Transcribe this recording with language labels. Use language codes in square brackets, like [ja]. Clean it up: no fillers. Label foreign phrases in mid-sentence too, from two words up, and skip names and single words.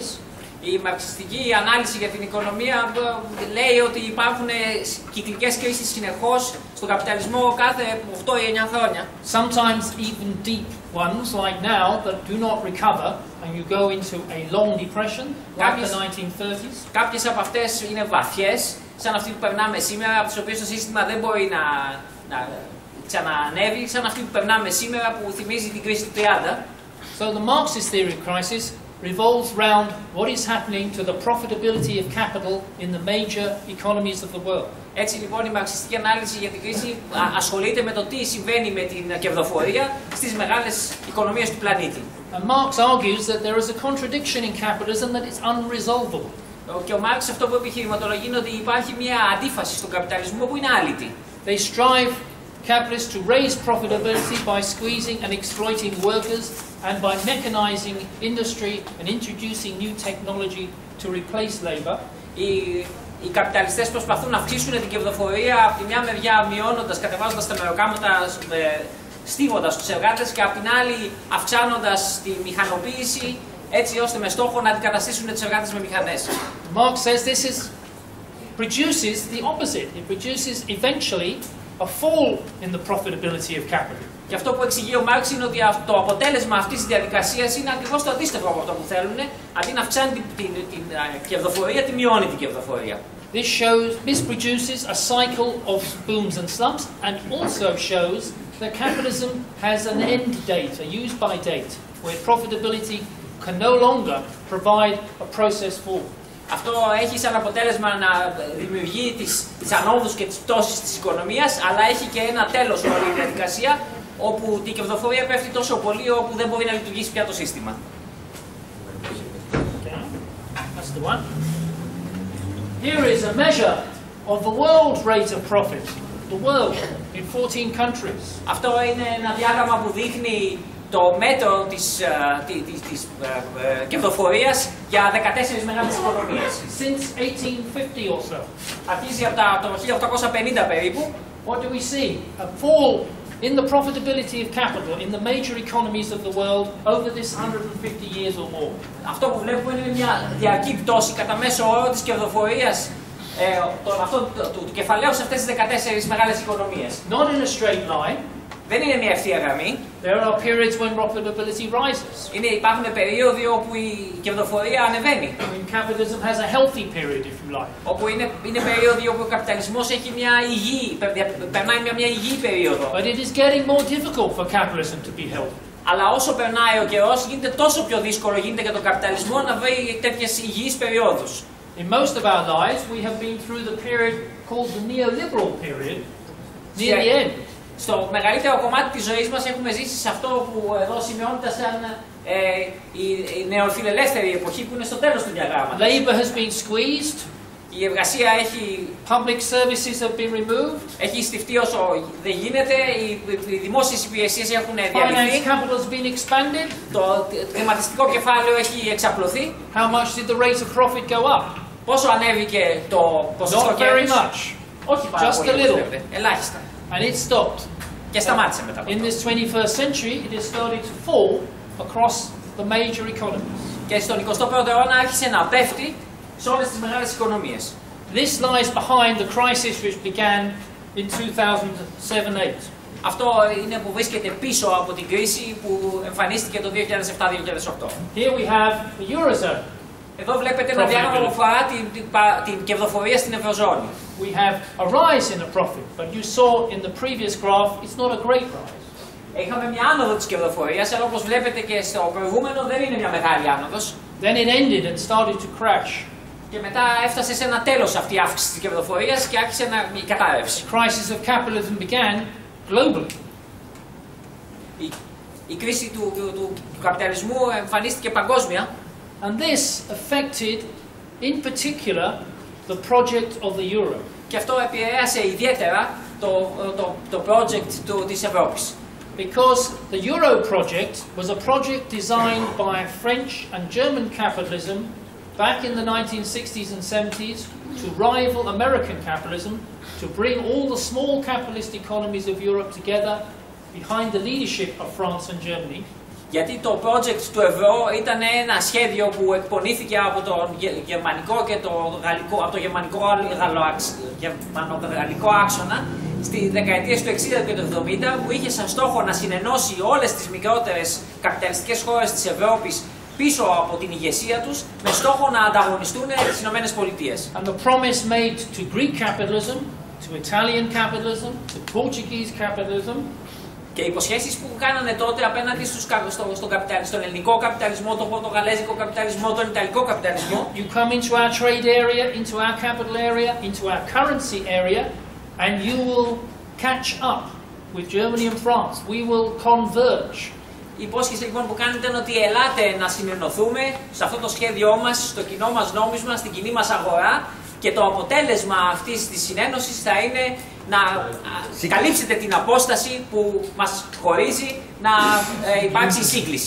[el] Η μαρξιστική ανάλυση για την οικονομία λέει ότι υπάρχουν κυκλικές κρίσεις συνεχώς στον καπιταλισμό κάθε 8 ή 9 χρόνια. [en] Sometimes even deep ones like now that do not recover and you go into a long depression like the 1930s. [el] Κάποιες από αυτές είναι βαθιές, σαν αυτή που περνάμε σήμερα, από τις οποίες το σύστημα δεν μπορεί να ξαναανέβει, σαν αυτή που περνάμε σήμερα που θυμίζει την κρίση του 30. [en] So the Marxist theory of crisis revolves round what is happening to the profitability of capital in the major economies of the world. [el] Έτσι λοιπόν η μαρξιστική ανάλυση για την κρίση ασχολείται με το τι συμβαίνει με την κερδοφορία στις μεγάλες οικονομίες του πλανήτη. [en] And Marx argues that there is a contradiction in capitalism that is unresolvable. [el] Και ο Μάρξ αυτό που επιχειρηματολογεί είναι ότι υπάρχει μια αντίφαση στον καπιταλισμό που είναι άλυτη. [en] They strive capitalists to raise profitability by squeezing and exploiting workers and by mechanizing industry and introducing new technology to replace labor. [el] Οι καπιταλιστές προσπαθούν να αυξήσουν την κερδοφορία από τη μια μεριά μειώνοντας, κατεβάζοντας τα μεροκάματα, στίβοντας τους εργάτες, και από την άλλη αυξάνοντας τη μηχανοποίηση, έτσι ώστε με στόχο να αντικαταστήσουν τους εργάτες με μηχανές. [en] Marx says this produces the opposite. It produces eventually a fall in the profitability of capital. [el] Και αυτό που εξηγεί ο Μάρξ είναι ότι το αποτέλεσμα αυτής της διαδικασίας είναι ακριβώς το αντίστοιχο από αυτό που θέλουν. Αντί να αυξάνει την κερδοφορία, τη μειώνει την κερδοφορία. [en] This produces a cycle of booms and slumps, and also shows that capitalism has an end date, a use-by date, where profitability can no longer provide a process forward. [el] Αυτό έχει σαν αποτέλεσμα να δημιουργεί τις ανόδους και τις πτώσεις της οικονομίας, αλλά έχει και ένα τέλος όλη η διαδικασία, όπου η κερδοφορία πέφτει τόσο πολύ όπου δεν μπορεί να λειτουργήσει πια το σύστημα. [en] Okay. That's the one. Here is a measure of the world rate of profit. The world in 14 countries. [el] Αυτό είναι ένα διάγραμμα που δείχνει το μέτρο της κερδοφορίας για 14 μεγάλες οικονομίες. [en] Since 1850 or so. [el] Αρχίζει από το 1850 περίπου. [en] What do we see? A fall in the profitability of capital in the major economies of the world over this 150 years or more. [el] Αυτό που βλέπουμε είναι μια διαρκή πτώση κατά μέσο όρο της κερδοφορίας του κεφαλαίου σε αυτές τις 14 μεγάλες οικονομίες. [en] Not in a straight line. [el] Δεν είναι μια ευθεία γραμμή. [en] There are periods when profitability rises. [el] Υπάρχουν περίοδοι όπου η κερδοφορία ανεβαίνει. [en] When capitalism has a healthy period, if you like. [el] Όπου είναι περίοδοι όπου ο καπιταλισμός έχει μια υγιή, περνάει μια υγιή περίοδο. [en] But it is getting more difficult for capitalism to be healthy. [el] Αλλά όσο περνάει ο καιρός, γίνεται τόσο πιο δύσκολο γίνεται για τον καπιταλισμό να βρει τέτοιες υγιείς περιόδους. [en] In most of our lives, we have been through the period called the neoliberal period, near the end. [el] Στο μεγαλύτερο κομμάτι της ζωής μας έχουμε ζήσει σε αυτό που εδώ σημειώνεται σαν η νεοφιλελεύθερη εποχή, που είναι στο τέλος του διαγράμματος. [en] Labor has been squeezed. [el] Η εργασία έχει... [en] Public services have been removed. [el] Έχει στιφτεί όσο δεν γίνεται. Οι δημόσιες υπηρεσίες έχουν διαλυθεί. [en] Finance capital has been expanded. [el] Το χρηματιστικό κεφάλαιο έχει εξαπλωθεί. [en] How much did the rate of profit go up? [el] Πόσο ανέβηκε το ποσοστό [en] Not very [el] κέρδους? [en] much. [el] Όχι πάρα [en] Just [el] πολύ, [en] a little. [el] ελάχιστα. [en] And it stopped. [el] Και σταμάτησε μετά από [en] In [el] αυτό. [en] this 21st century, it has started to fall across the major economies. [el] Και στον 21ο αιώνα άρχισε να πέφτει σε όλες τις μεγάλες οικονομίες. [en] This lies behind the crisis which began in 2007-8. [el] Αυτό είναι που βρίσκεται πίσω από την κρίση που εμφανίστηκε το 2007-2008. [en] Here we have the Eurozone. [el] Εδώ βλέπετε ένα διάγραμμα που αφορά την κερδοφορία στην Ευρωζώνη. [en] We have a rise in the profit, but you saw in the previous graph, it's not a great rise. [el] Είχαμε μια άνοδο της κερδοφορίας, αλλά όπως βλέπετε και στο προηγούμενο δεν είναι μια μεγάλη άνοδος. [en] Then it ended and started to crash. [el] Και μετά έφτασε σε ένα τέλος αυτή η αύξηση της κερδοφορίας και άρχισε η κατάρρευση. [en] The crisis of capitalism began globally. [el] Η κρίση του καπιταλισμού εμφανίστηκε παγκόσμια. [en] And this affected, in particular, the project of the euro. [el] Και αυτό επηρέασε ιδιαίτερα το project της Ευρώπης. [en] Because the euro project was a project designed by French and German capitalism back in the 1960s and 70s to rival American capitalism, to bring all the small capitalist economies of Europe together behind the leadership of France and Germany. [el] Γιατί το project του ευρώ ήταν ένα σχέδιο που εκπονήθηκε από το γερμανικό και το γαλλικό, από το γερμανο-γαλλικό άξονα στις δεκαετίες του 60 και του 70, που είχε σαν στόχο να συνενώσει όλες τις μικρότερες καπιταλιστικές χώρες της Ευρώπης πίσω από την ηγεσία τους, με στόχο να ανταγωνιστούν τις Ηνωμένες Πολιτείες. [en] And the promise made to Greek capitalism, to Italian capitalism, to Portuguese capitalism. [el] Και οι υποσχέσεις που κάνανε τότε απέναντι στον ελληνικό καπιταλισμό, τον πορτογαλέζικο καπιταλισμό, τον ιταλικό καπιταλισμό. [en] You come into our trade area, into our capital area, into our currency area, and you will catch up with Germany and France. We will converge. [el] Η υπόσχεση λοιπόν που κάνετε είναι ότι ελάτε να συνενωθούμε σε αυτό το σχέδιό μας, στο κοινό μας νόμισμα, στην κοινή μας αγορά, και το αποτέλεσμα αυτής της συνένωσης θα είναι να καλύψετε την απόσταση που μας χωρίζει, να υπάρξει σύγκληση.